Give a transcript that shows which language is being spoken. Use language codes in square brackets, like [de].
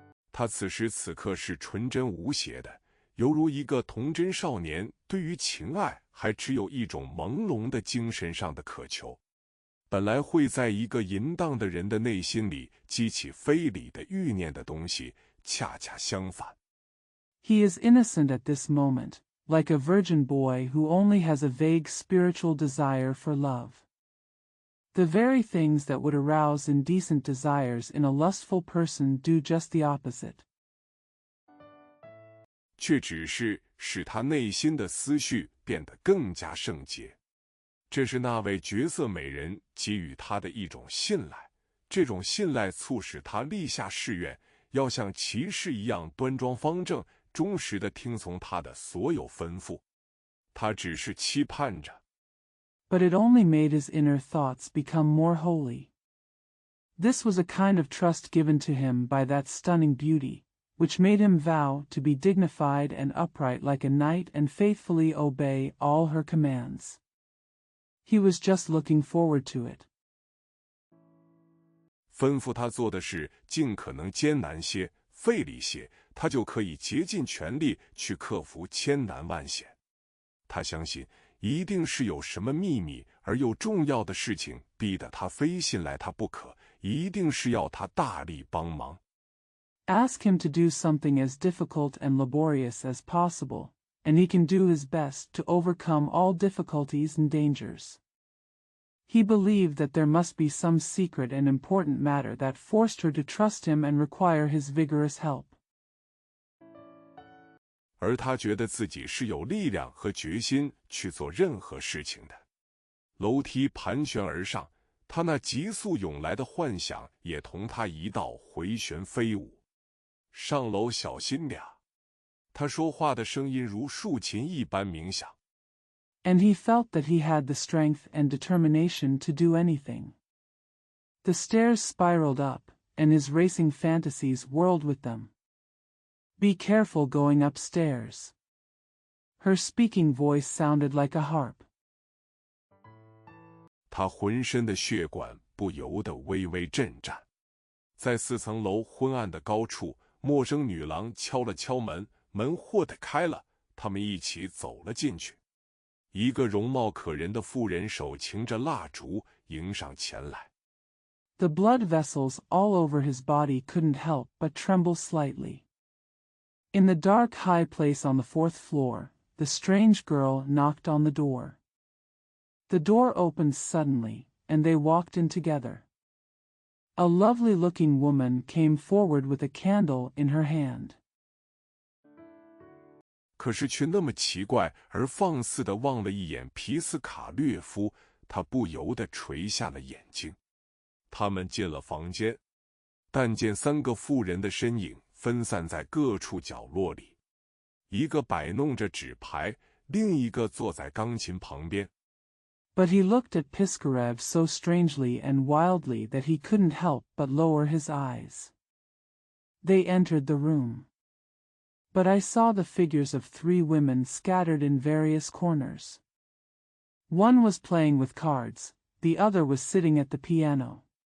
[zh] 他此时此刻是纯真无邪的，犹如一个童真少年对于情爱还只有一种朦胧的精神上的渴求。本来会在一个淫荡的人的内心里激起非礼的欲念的东西，恰恰相反。 [en] He is innocent at this moment, like a virgin boy who only has a vague spiritual desire for love. The very things that would arouse indecent desires in a lustful person do just the opposite. [zh] 却只是使他内心的思绪变得更加圣洁。这是那位绝色美人给予他的一种信赖，这种信赖促使他立下誓愿，要像骑士一样端庄方正，忠实地听从他的所有吩咐。他只是期盼着。 [en] But it only made his inner thoughts become more holy. This was a kind of trust given to him by that stunning beauty, which made him vow to be dignified and upright like a knight and faithfully obey all her commands. He was just looking forward to it. [zh] 吩咐他做的事尽可能艰难些、费力些，他就可以竭尽全力去克服千难万险。他相信一定是有什么秘密而又重要的事情逼得他非信赖他不可，一定是要他大力帮忙。 [en] Ask him to do something as difficult and laborious as possible, and he can do his best to overcome all difficulties and dangers. He believed that there must be some secret and important matter that forced her to trust him and require his vigorous help. [zh] 而他觉得自己是有力量和决心去做任何事情的。楼梯盘旋而上，他那急速涌来的幻想也同他一道回旋飞舞。上楼小心点，他说话的声音如竖琴一般冥想。 [en] And he felt that he had the strength and determination to do anything. The stairs spiraled up, and his racing fantasies whirled with them. Be careful going upstairs. Her speaking voice sounded like a harp. [zh] 他浑身的血管不由得微微震颤。在4层楼昏暗的高处，陌生女郎敲了敲门，门豁地开了，他们一起走了进去。一个容貌可人的妇人手擎着蜡烛迎上前来。 [en] The blood vessels all over his body couldn't help but tremble slightly. In the dark high place on the 4th floor, the strange girl knocked on the door. The door opened suddenly, and they walked in together. A lovely-looking woman came forward with a candle in her hand. [zh] 可是却那么奇怪而放肆地望了一眼皮斯卡略夫，他不由得垂下了眼睛。他们进了房间，但见3个妇人的身影分散在各处角落里，一个摆弄着纸牌，另一个坐在钢琴旁边。 [en] But he looked at Piskarev so strangely and wildly that he couldn't help but lower his eyes. They entered the room. But I saw the figures of 3 women scattered in various corners. One was playing with cards, the other was sitting at the piano.